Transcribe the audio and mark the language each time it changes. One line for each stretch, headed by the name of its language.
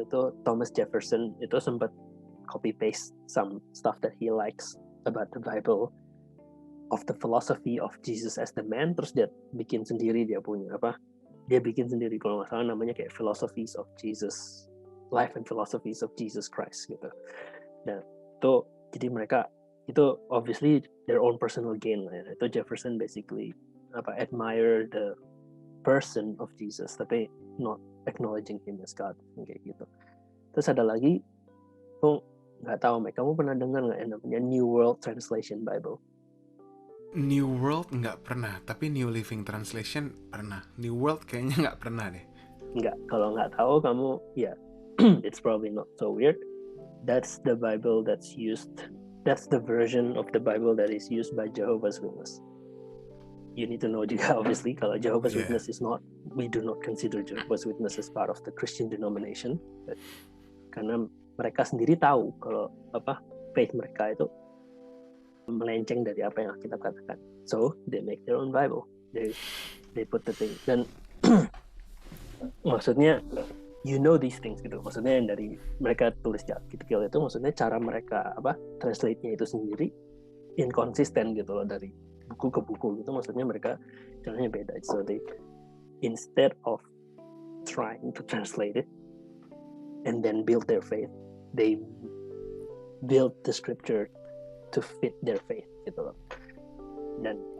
Indonesian: Itu
English: Thomas Jefferson
Indonesian: itu sempat
English: copy paste some stuff that he likes about the Bible, of the philosophy of Jesus as the man,
Indonesian: terus dia bikin sendiri, dia bikin sendiri kalau nggak salah namanya kayak
English: Philosophies of Jesus, Life and Philosophies of Jesus Christ
Indonesian: gitu. Nah itu jadi mereka itu
English: obviously their own personal gain
Indonesian: lah ya. Itu
English: Jefferson basically admire the person of Jesus
Indonesian: tapi
English: not acknowledging him as God
Indonesian: kayak gitu. Terus ada lagi, tuh nggak tahu Mike, kamu pernah dengar nggak yang namanya New World Translation Bible? New World nggak pernah, tapi New Living Translation pernah. New World kayaknya nggak pernah deh. Nggak, kalau nggak tahu kamu ya
English: it's probably not so weird. That's the Bible that's used. That's the version of the Bible that is used by Jehovah's Witness. You need to know
Indonesian: juga
English: obviously
Indonesian: kalau
English: Jehovah's Witness is not, we do not consider Jehovah's Witness as part of the Christian denomination,
Indonesian: karena mereka sendiri tahu kalau faith mereka itu melenceng dari apa yang kita katakan.
English: So they make their own Bible. They put the thing.
Indonesian: Dan maksudnya
English: you know these things
Indonesian: gitu. Maksudnya yang dari mereka tulis di artikel itu, maksudnya cara mereka translate-nya itu sendiri inkonsisten gitu loh, dari buku ke buku gitu. Maksudnya mereka caranya beda.
English: So they, instead of trying to translate it and then build their faith, they build the scripture to fit their faith
Indonesian: gitu loh. Dan